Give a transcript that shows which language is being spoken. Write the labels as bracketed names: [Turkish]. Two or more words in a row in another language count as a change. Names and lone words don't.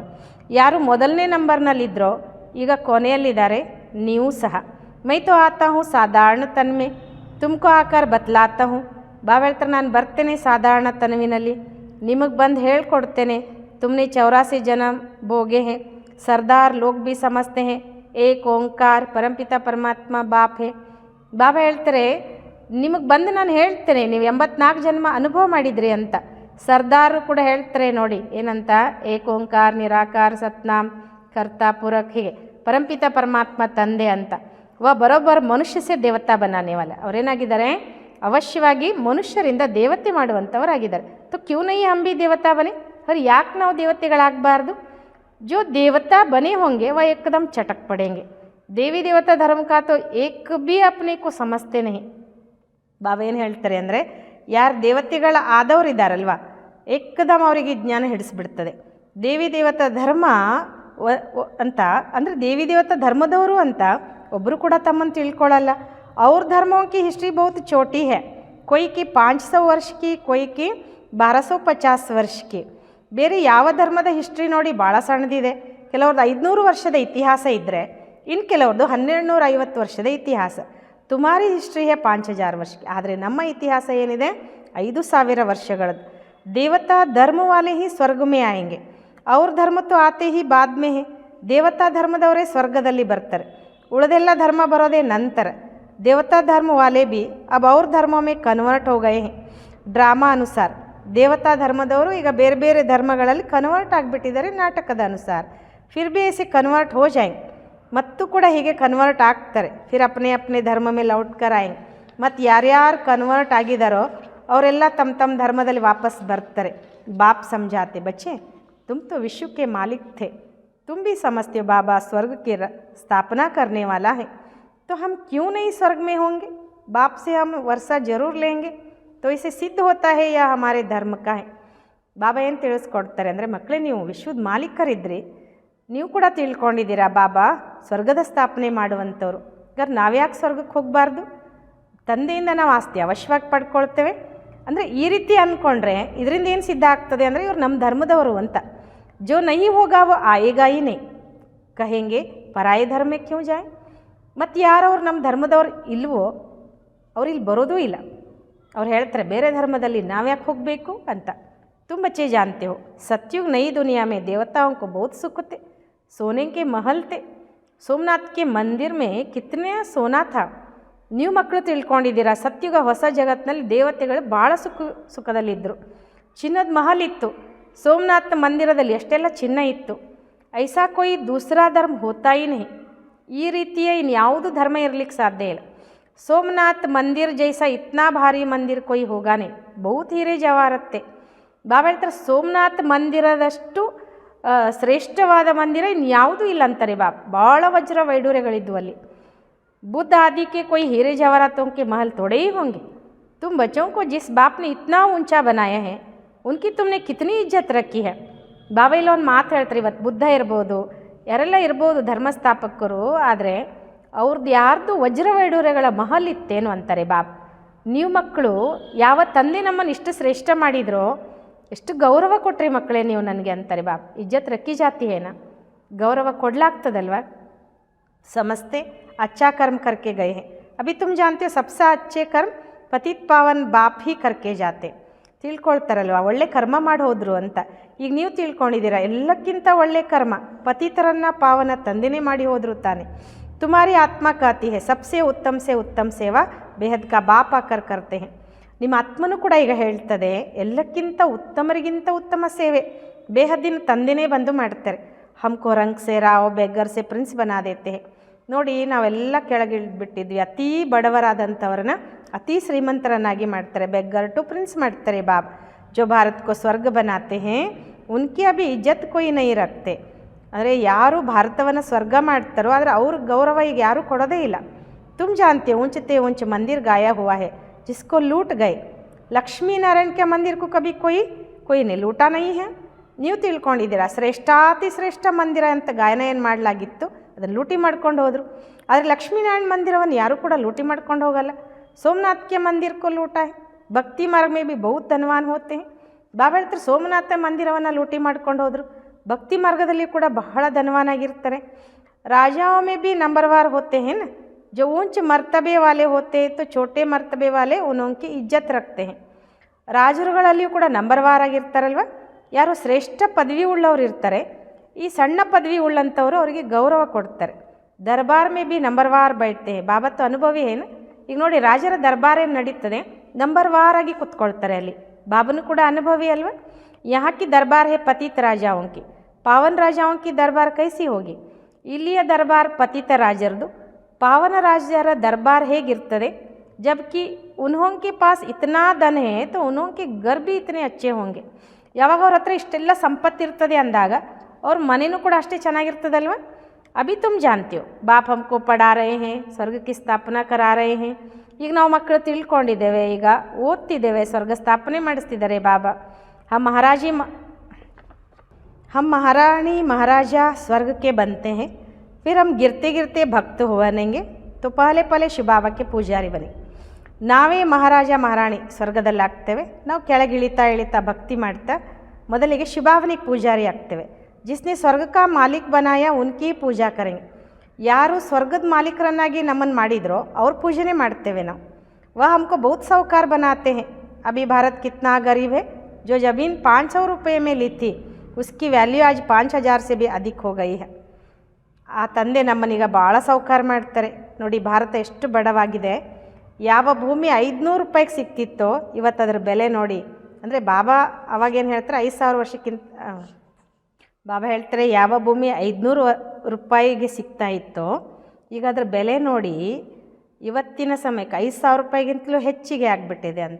[Kannada] ಯಾರು ಮೊದಲನೇ ನಂಬರ್ನಲ್ಲಿದ್ದರೋ ಈಗ ಕೊನೆಯಲ್ಲಿದ್ದಾರೆ ನೀವು ಸಹ. [Hindi] मैं तो आता हूँ साधारण तन में तुमको आकर बतलाता हूँ. [Kannada] ಬಾಬಾ ಹೇಳ್ತಾರೆ ನಾನು ಬರ್ತೇನೆ ಸಾಧಾರಣ ತನುವಿನಲ್ಲಿ, ನಿಮಗೆ ಬಂದು ಹೇಳ್ಕೊಡ್ತೇನೆ. [Hindi] तुमने 84 जन्म भोगे हैं सरदार लोग भी समझते हैं एक ओंकार परमपिता परमात्ಮ बाप है. [Kannada] ಬಾಬಾ ಹೇಳ್ತಾರೆ, ನಿಮಗೆ ಬಂದು ನಾನು ಹೇಳ್ತೇನೆ, ನೀವು 84 ಜನ್ಮ ಅನುಭವ ಮಾಡಿದ್ರಿ ಅಂತ. ಸರ್ದಾರು ಕೂಡ ಹೇಳ್ತಾರೆ ನೋಡಿ, ಏನಂತ, [Punjabi] ਏਕ ਓਂਕਾਰ ਨਿਰਾਕਾਰ ਸਤਨਾਮ ਕਰਤਾ ਪੁਰਖ, [Kannada] ಹೀಗೆ ಪರಂಪಿತ ಪರಮಾತ್ಮ ತಂದೆ ಅಂತ. ಬರೋಬ್ಬರ [Hindi] मनुष्य से देवता बनाने वाला, [Kannada] ಅವರೇನಾಗಿದ್ದಾರೆ, ಅವಶ್ಯವಾಗಿ ಮನುಷ್ಯರಿಂದ ದೇವತೆ ಮಾಡುವಂಥವರಾಗಿದ್ದಾರೆ. [Hindi] तो क्यों नहीं हम भी देवता बने, और [Kannada] ಯಾಕೆ ನಾವು ದೇವತೆಗಳಾಗಬಾರ್ದು. [Hindi] जो देवता बने होंगे वह एकदम चटक पड़ेंगे. देवी देवता धर्म का तो एक भी अपने को समझते नहीं. [Kannada] ಬಾಬಾ ಏನು ಹೇಳ್ತಾರೆ ಅಂದರೆ, ಯಾರು ದೇವತೆಗಳ ಆದವರು ಇದ್ದಾರಲ್ವ, ಏಕದಮ್ ಅವರಿಗೆ ಜ್ಞಾನ ಹಿಡಿಸ್ಬಿಡ್ತದೆ. ದೇವಿ ದೇವತಾ ಧರ್ಮ ಅಂತ ಅಂದರೆ ದೇವಿ ದೇವತಾ ಧರ್ಮದವರು ಅಂತ ಒಬ್ಬರು ಕೂಡ ತಮ್ಮನ್ನು ತಿಳ್ಕೊಳ್ಳಲ್ಲ. [Hindi] ಅವ್ರ ಧರ್ಮೋं की हिस्ट्री बहुत छोटी है, कोई की 500 ವರ್ಷ की, कोई की 1250 ವರ್ಷ की. [Kannada] ಬೇರೆ ಯಾವ ಧರ್ಮದ ಹಿಸ್ಟ್ರಿ ನೋಡಿ ಭಾಳ ಸಣ್ಣದಿದೆ. ಕೆಲವ್ರದ್ದು 500 ವರ್ಷದ ಇತಿಹಾಸ ಇದ್ದರೆ, ಇನ್ನು ಕೆಲವ್ರದ್ದು 1250 ವರ್ಷದ ಇತಿಹಾಸ. [Hindi] तुम्हारी हिस्ट्री है 5000 वर्ष, [Kannada] ಆದರೆ ನಮ್ಮ ಇತಿಹಾಸ ಏನಿದೆ 5000 ವರ್ಷಗಳದ್ದು. [Hindi] देवता धर्म वाले ही स्वर्ग में आएंगे, और धर्म तो आते ही बाद में हैं. [Kannada] ದೇವತಾ ಧರ್ಮದವರೇ ಸ್ವರ್ಗದಲ್ಲಿ ಬರ್ತಾರೆ, ಉಳಿದೆಲ್ಲ ಧರ್ಮ ಬರೋದೇ ನಂತರ. [Hindi] देवता धर्म वाले भी अब और धर्मों में कन्वर्ट हो गए हैं ड्रामा अनुसार. [Kannada] देवता धर्मदವರು ಈಗ ಬೇರೆ ಬೇರೆ ಧರ್ಮಗಳಲ್ಲಿ ಕನ್ವರ್ಟ್ ಆಗಿಬಿಟ್ಟಿದ್ದಾರೆ ನಾಟಕದ ಅನುಸಾರ. [Hindi] फिर भी ऐसे ಕನ್ವರ್ಟ್ हो जाएंगे, [Kannada] ಮತ್ತು ಕೂಡ ಹೀಗೆ ಕನ್ವರ್ಟ್ ಆಗ್ತಾರೆ. [Hindi] ಫಿರ್ अपने अपने धर्म में लौट कर आएंगे. [Kannada] ಮತ್ತು ಯಾರ್ಯಾರು ಕನ್ವರ್ಟ್ ಆಗಿದ್ದಾರೋ ಅವರೆಲ್ಲ ತಮ್ಮ ತಮ್ಮ ಧರ್ಮದಲ್ಲಿ ವಾಪಸ್ ಬರ್ತಾರೆ. [Hindi] बाप समझाते, बच्चे तुम तो विश्व के मालिक थे, तुम भी समझते हो बाबा स्वर्ग की स्थापना करने वाला है, तो हम क्यों नहीं स्वर्ग में होंगे. बाप से हम वर्षा जरूर लेंगे, तो इसे सिद्ध होता है या हमारे धर्म का है. [Kannada] ಬಾಬಾ ಏನು ತಿಳಿಸ್ಕೊಡ್ತಾರೆ ಅಂದರೆ, ಮಕ್ಕಳೇ ನೀವು ವಿಶ್ವದ ಮಾಲೀಕರಿದ್ರಿ, ನೀವು ಕೂಡ ತಿಳ್ಕೊಂಡಿದ್ದೀರಾ ಬಾಬಾ ಸ್ವರ್ಗದ ಸ್ಥಾಪನೆ ಮಾಡುವಂಥವ್ರು. ಹಾಗಾದ್ರೆ ನಾವ್ಯಾಕೆ ಸ್ವರ್ಗಕ್ಕೆ ಹೋಗಬಾರ್ದು. ತಂದೆಯಿಂದ ನಾವು ಆಸ್ತಿ ಅವಶ್ಯವಾಗಿ ಪಡ್ಕೊಳ್ತೇವೆ ಅಂದರೆ ಈ ರೀತಿ ಅಂದ್ಕೊಂಡ್ರೆ ಇದರಿಂದ ಏನು ಸಿದ್ಧ ಆಗ್ತದೆ ಅಂದರೆ ಇವ್ರು ನಮ್ಮ ಧರ್ಮದವರು ಅಂತ. [Hindi] जो नहीं होगा वो आएगा ही नहीं, कहेंगे पराए धर्म क्यों जाएं. [Kannada] ಮತ್ತು ಯಾರವ್ರು ನಮ್ಮ ಧರ್ಮದವ್ರು ಇಲ್ವೋ ಅವ್ರು ಇಲ್ಲಿ ಬರೋದೂ ಇಲ್ಲ. ಅವ್ರು ಹೇಳ್ತಾರೆ ಬೇರೆ ಧರ್ಮದಲ್ಲಿ ನಾವ್ಯಾಕೆ ಹೋಗಬೇಕು ಅಂತ. [Hindi] तुम बच्चे जानते हो सतयुग नई दुनिया में देवताओं को बहुत सुख थे, सोने के महल थे. सोमनाथ के मंदिर में कितने सोना था. [Kannada] ನೀವು ಮಕ್ಕಳು ತಿಳ್ಕೊಂಡಿದ್ದೀರಾ, ಸತ್ಯುಗ ಹೊಸ ಜಗತ್ತಿನಲ್ಲಿ ದೇವತೆಗಳು ಭಾಳ ಸುಖದಲ್ಲಿದ್ದರು. ಚಿನ್ನದ ಮಹಲ್ ಇತ್ತು, ಸೋಮನಾಥ ಮಂದಿರದಲ್ಲಿ ಎಷ್ಟೆಲ್ಲ ಚಿನ್ನ ಇತ್ತು. [Hindi] ऐसा कोई दूसरा धर्म होता ही नहीं, [Kannada] ಈ ರೀತಿಯ ಇನ್ಯಾವುದು ಧರ್ಮ ಇರಲಿಕ್ಕೆ ಸಾಧ್ಯ ಇಲ್ಲ. [Hindi] सोमनाथ मंदिर जैसा इतना भारी मंदिर कोई होगा ना, बहुत हीरे जवाहरात थे. [Kannada] ಬಾಬಾ ಹೇಳ್ತಾರೆ ಸೋಮನಾಥ ಮಂದಿರದಷ್ಟು ಶ್ರೇಷ್ಠವಾದ ಮಂದಿರ ಇನ್ಯಾವುದೂ ಇಲ್ಲ ಅಂತಾರೆ ಬಾಬಾ. ಭಾಳ ವಜ್ರ ವೈಡೂರ್ಯಗಳಿದ್ವು ಅಲ್ಲಿ. [Hindi] बुद्ध आदि के कोई हीरे जवाहरातों के महल थोड़े ही होंगे. तुम बच्चों को जिस बाप ने इतना ऊंचा बनाया है उनकी तुमने कितनी इज्जत रखी है. [Kannada] ಬಾಬಾ ಇಲ್ಲೊಂದು ಮಾತು ಹೇಳ್ತಾರೆ, ಇವತ್ತು ಬುದ್ಧ ಇರ್ಬೋದು, ಯಾರೆಲ್ಲ ಇರ್ಬೋದು ಧರ್ಮಸ್ಥಾಪಕರು, ಆದರೆ ಅವ್ರದ್ದು ಯಾರ್ದು ವಜ್ರ ವೈಡೂರ್ಯಗಳ ಮಹಲ್ ಇತ್ತೇನು ಅಂತಾರೆ ಬಾಬಾ. ನೀವು ಮಕ್ಕಳು ಯಾವ ತಂದೆ ನಮ್ಮನ್ನು ಇಷ್ಟು ಶ್ರೇಷ್ಠ ಮಾಡಿದ್ರೋ, ಎಷ್ಟು ಗೌರವ ಕೊಟ್ರಿ ಮಕ್ಕಳೇ ನೀವು ನನಗೆ ಅಂತಾರೆ ಬಾಬಾ. [Hindi] इज्जत रखी जाती है ना, [Kannada] ಗೌರವ ಕೊಡಲಾಗ್ತದಲ್ವ. [Hindi] समझते अच्छा कर्म करके गए हैं. अभी तुम जानते हो सबसे अच्छे कर्म पतित पावन बाप ही करके जाते. [Kannada] ತಿಳ್ಕೊಳ್ತಾರಲ್ವ, ಒಳ್ಳೆ ಕರ್ಮ ಮಾಡಿ ಹೋದ್ರು ಅಂತ. ಈಗ ನೀವು ತಿಳ್ಕೊಂಡಿದ್ದೀರಾ ಎಲ್ಲಕ್ಕಿಂತ ಒಳ್ಳೆ ಕರ್ಮ ಪತಿತರನ್ನು ಪಾವನ ತಂದೆನೇ ಮಾಡಿ ಹೋದ್ರು ತಾನೆ. [Hindi] तुम्हारी आत्मा कहती है सबसे उत्तम सेवा बेहद का बाप आकर करते हैं. [Kannada] ನಿಮ್ಮ ಆತ್ಮನೂ ಕೂಡ ಈಗ ಹೇಳ್ತದೆ ಎಲ್ಲಕ್ಕಿಂತ ಉತ್ತಮರಿಗಿಂತ ಉತ್ತಮ ಸೇವೆ ಬೇಹದ್ದಿನ ತಂದೆನೇ ಬಂದು ಮಾಡ್ತಾರೆ. [Hindi] हमको रंग से राव बेगर से प्रिंस बना देते हैं. [Kannada] ನೋಡಿ ನಾವೆಲ್ಲ ಕೆಳಗಿಳಿದ್ಬಿಟ್ಟಿದ್ವಿ, ಅತೀ ಬಡವರಾದಂಥವ್ರನ್ನ ಅತೀ ಶ್ರೀಮಂತರನ್ನಾಗಿ ಮಾಡ್ತಾರೆ, [English] beggar to prince [Kannada] ಮಾಡ್ತಾರೆ ಬಾಬಾ. [Hindi] जो भारत को स्वर्ग बनाते हैं उनकी अभी इज्जत कोई नहीं रखते. [Kannada] ಅಂದರೆ ಯಾರು ಭಾರತವನ್ನು ಸ್ವರ್ಗ ಮಾಡ್ತಾರೋ ಆದರೆ ಅವ್ರ ಗೌರವ ಈಗ ಯಾರೂ ಕೊಡೋದೇ ಇಲ್ಲ. [Hindi] तुम जानते हो ऊंचते ऊंच मंदिर गाया हुआ है जिसको लूट गए. लक्ष्मी नारायण के मंदिर को कभी कोई ने लूटा नहीं है. [Kannada] ನೀವು ತಿಳ್ಕೊಂಡಿದ್ದೀರಾ ಶ್ರೇಷ್ಠಾತಿ ಶ್ರೇಷ್ಠ ಮಂದಿರ ಅಂತ ಗಾಯನ ಏನು ಮಾಡಲಾಗಿತ್ತು ಅದನ್ನು ಲೂಟಿ ಮಾಡ್ಕೊಂಡು ಹೋದರು. ಆದರೆ ಲಕ್ಷ್ಮೀನಾರಾಯಣ ಮಂದಿರವನ್ನು ಯಾರೂ ಕೂಡ ಲೂಟಿ ಮಾಡ್ಕೊಂಡು ಹೋಗಲ್ಲ. [Hindi] सोमनाथ के मंदिर को लूटा है, भक्ति मार्ग में भी बहुत धनवान होते हैं. [Kannada] ಬಾಬಾ ಹೇಳ್ತಾರೆ ಸೋಮನಾಥ ಮಂದಿರವನ್ನು ಲೂಟಿ ಮಾಡ್ಕೊಂಡು ಹೋದರು, ಭಕ್ತಿ ಮಾರ್ಗದಲ್ಲಿ ಕೂಡ ಬಹಳ ಧನವಾನಾಗಿರ್ತಾರೆ. [Hindi] ರಾಜಾओं में भी नंबरवार होते हैं ना, जो ऊंच मर्तबे वाले होते हैं तो छोटे मर्तबे वाले उनकी इज्जत रखते हैं. [Kannada] ರಾಜರುಗಳಲ್ಲಿಯೂ ಕೂಡ ನಂಬರ್ವಾರ್ ಆಗಿರ್ತಾರಲ್ವ, ಯಾರು ಶ್ರೇಷ್ಠ ಪದವಿ ಉಳ್ಳವ್ರು ಇರ್ತಾರೆ, ಈ ಸಣ್ಣ ಪದವಿ ಉಳ್ಳಂಥವ್ರು ಅವರಿಗೆ ಗೌರವ ಕೊಡ್ತಾರೆ. [Hindi] दरबार में भी नंबरवार बैठते हैं. बाबा तो अनुभवी है ना. [Kannada] ಈಗ ನೋಡಿ, ರಾಜರ ದರ್ಬಾರ್ ಏನು ನಡೀತದೆ, ನಂಬರ್ವಾರ್ ಆಗಿ ಕೂತ್ಕೊಳ್ತಾರೆ ಅಲ್ಲಿ. ಬಾಬನು ಕೂಡ ಅನುಭವಿ ಅಲ್ವ. [Hindi] यहाँ की दरबार है पतित राजाओं की, पावन राजाओं की दरबार कैसी होगी. [Kannada] ಇಲ್ಲಿಯ ದರ್ಬಾರ್ ಪತಿತ ರಾಜರದು, ಪಾವನ ರಾಜರ ದರ್ಬಾರ್ ಹೇಗಿರ್ತದೆ. [Hindi] जबकि उन्हों के पास इतना धन है तो उन्हों के घर भी इतने अच्छे होंगे. [Kannada] ಯಾವಾಗ ಅವ್ರ ಹತ್ರ ಇಷ್ಟೆಲ್ಲ ಸಂಪತ್ತಿರ್ತದೆ ಅಂದಾಗ ಅವ್ರ ಮನೆಯೂ ಕೂಡ ಅಷ್ಟೇ ಚೆನ್ನಾಗಿರ್ತದಲ್ವ. [Hindi] अभी तुम जानते हो बाप हमको पढ़ा रहे हैं, स्वर्ग की स्थापना करा रहे हैं. [Kannada] ಈಗ ನಾವು ಮಕ್ಕಳು ತಿಳ್ಕೊಂಡಿದ್ದೇವೆ, ಈಗ ಓದ್ತಿದ್ದೇವೆ, ಸ್ವರ್ಗ ಸ್ಥಾಪನೆ ಮಾಡಿಸ್ತಿದ್ದಾರೆ ಬಾಬಾ. [Hindi] हम महारानी महाराजा स्वर्ग के बनते हैं, फिर हम गिरते गिरते भक्त हो बनेंगे, तो पहले पहले शिव बाबा के पूजारी बने. [Kannada] ನಾವೇ ಮಹಾರಾಜ ಮಹಾರಾಣಿ ಸ್ವರ್ಗದಲ್ಲಿ ಆಗ್ತೇವೆ. ನಾವು ಕೆಳಗಿಳಿತಾ ಇಳಿತಾ ಭಕ್ತಿ ಮಾಡ್ತಾ ಮೊದಲಿಗೆ ಶಿವಬಾಬನಿಗೆ ಪೂಜಾರಿ ಆಗ್ತೇವೆ. [Hindi] जिसने स्वर्ग का मालिक बनाया उनकी पूजा करेंगे. [Kannada] ಯಾರು ಸ್ವರ್ಗದ ಮಾಲೀಕರನ್ನಾಗಿ ನಮ್ಮನ್ನು ಮಾಡಿದ್ರೋ ಅವ್ರ ಪೂಜೆನೇ ಮಾಡ್ತೇವೆ ನಾವು. [Hindi] वह हमको बहुत साहूकार बनाते हैं. अभी भारत कितना गरीब है. जो ज़मीन 500 रुपये में ली थी उसकी वैल्यू आज 5000 से भी अधिक हो गई है. [Kannada] ಆ ತಂದೆ ನಮ್ಮನೀಗ ಭಾಳ ಸೌಕಾರ ಮಾಡ್ತಾರೆ. ನೋಡಿ, ಭಾರತ ಎಷ್ಟು ಬಡವಾಗಿದೆ. ಯಾವ ಭೂಮಿ 500 ರೂಪಾಯಿಗೆ ಸಿಕ್ತಿತ್ತೋ ಇವತ್ತು ಅದರ ಬೆಲೆ ನೋಡಿ. ಅಂದರೆ ಬಾಬಾ ಅವಾಗೇನು ಹೇಳ್ತಾರೆ, 5000 ವರ್ಷಕ್ಕಿಂತ ಬಾಬಾ ಹೇಳ್ತಾರೆ ಯಾವ ಭೂಮಿ 500 ರೂಪಾಯಿಗೆ ಸಿಗ್ತಾ ಇತ್ತೋ ಈಗ ಅದರ ಬೆಲೆ ನೋಡಿ ಇವತ್ತಿನ ಸಮಯಕ್ಕೆ 5000 ರೂಪಾಯಿಗಿಂತಲೂ ಹೆಚ್ಚಿಗೆ ಆಗಿಬಿಟ್ಟಿದೆ ಅಂತ.